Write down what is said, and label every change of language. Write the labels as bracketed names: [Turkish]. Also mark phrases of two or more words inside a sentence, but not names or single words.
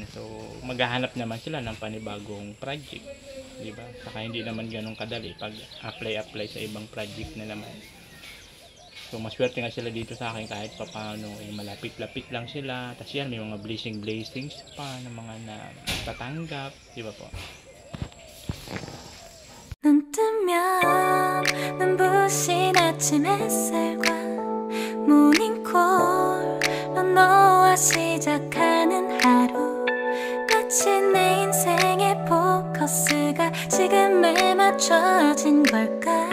[Filipino] So maghahanap naman sila ng panibagong project. Diba? Saka hindi naman ganun kadali pag apply sa ibang project na naman. So maswerte nga sila dito sa akin kahit papaano malapit-lapit lang sila. Tapos yan, may mga blessings pa ng mga natatanggap. Diba po? [Korean] 눈 뜨면 눈부신 아침 햇살과 모닝콜로 너와 시작하는 하루 마치 내 인생의 포커스가 지금에 맞춰진 걸까